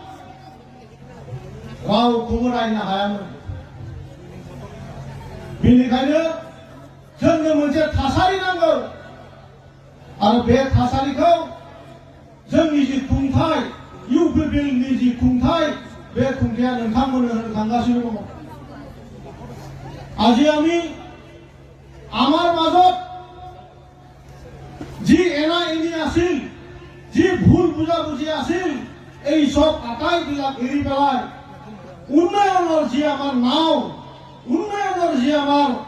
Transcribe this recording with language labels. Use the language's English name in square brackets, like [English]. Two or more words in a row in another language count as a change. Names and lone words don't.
[Bodo] रावखौबो रायनो हायामोन। बेनिखायनो जोंनो मोनसे थासारि नांगौ आरो बे थासारिखौ जोंनि जि खुंथाय UPPनि जि खुंथाय बे खुंथाया नोंथांमोननो होनो थांगासिनो दङ [Assamese] আজি আমি আমাৰ মাজত যি এনা এনি আছিল যি ভুল বুজাবুজি আছিল এই সব আটাইবিলাক এৰি পেলাই উন্নয়নৰ যি আমাৰ নাও উন্নয়নৰ যি আমাৰ